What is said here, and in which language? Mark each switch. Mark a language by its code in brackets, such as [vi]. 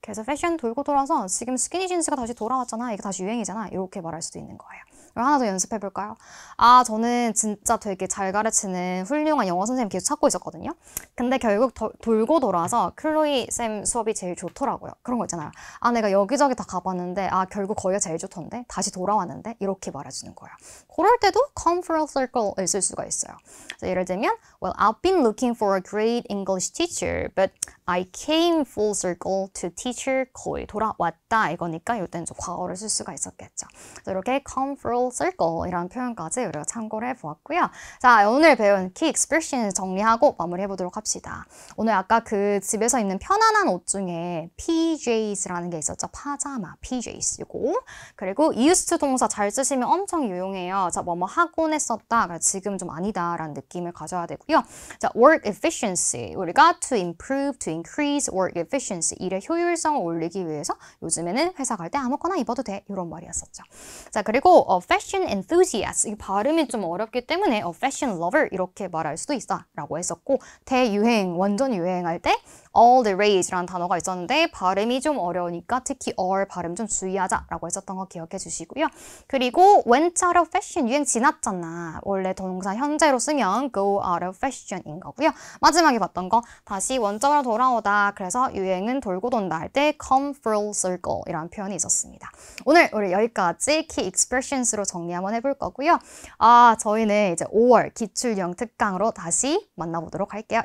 [ko] 그래서 패션 돌고 돌아서 지금 스키니 진스가 다시 돌아왔잖아. 이게 다시 유행이잖아. 이렇게 말할 수도 있는 거예요. 그럼 하나 더 연습해 볼까요? 저는 진짜 되게 잘 가르치는 훌륭한 영어 선생님 계속 찾고 있었거든요. 근데 결국 돌고 돌아서 클로이 쌤 수업이 제일 좋더라고요. 그런 거 있잖아요. 내가 여기저기 다 가봤는데 결국 거기가 제일 좋던데 다시 돌아왔는데 이렇게 말해주는 거예요. 그럴 때도 come full circle을 쓸 수가 있어요. [en] 예를 들면 Well, I've been looking for a great English teacher, but I came full circle to teacher Chloe. [ko] 돌아왔다 이거니까 이때는 좀 과거를 쓸 수가 있었겠죠. 이렇게 come full circle 이라는 표현까지 우리가 참고를 해보았고요. 자, 오늘 배운 key expression 정리하고 마무리해보도록 합시다. 오늘 아까 그 집에서 입는 편안한 옷 중에 PJs라는 게 있었죠. 파자마, PJs 이거. 그리고 used to 동사 잘 쓰시면 엄청 유용해요. 자, 뭐뭐 하곤 했었다. 지금 좀 아니다라는 느낌을 가져야 되고요. [en] 자, work efficiency. 우리가 to improve, to increase work efficiency. [ko] 일의 효율성을 올리기 위해서 요즘에는 회사 갈 때 아무거나 입어도 돼. 이런 말이었었죠. 자, 그리고 fashion enthusiast. 이 발음이 좀 어렵기 때문에 fashion lover 이렇게 말할 수도 있어 라고 했었고 대유행, 완전 유행할 때 all the rage라는 단어가 있었는데 발음이 좀 어려우니까 특히 R 발음 좀 주의하자라고 했었던 거 기억해 주시고요. 그리고 went out of fashion 유행 지났잖아. 원래 동사 현재로 쓰면 go out of fashion인 거고요. 마지막에 봤던 거 다시 원점으로 돌아오다. 그래서 유행은 돌고 돈다 할 때 come full circle 이라는 표현이 있었습니다. 오늘 우리 여기까지 key expressions로 정리 한번 해볼 거고요. 저희는 이제 5월 기출형 특강으로 다시 만나보도록 할게요.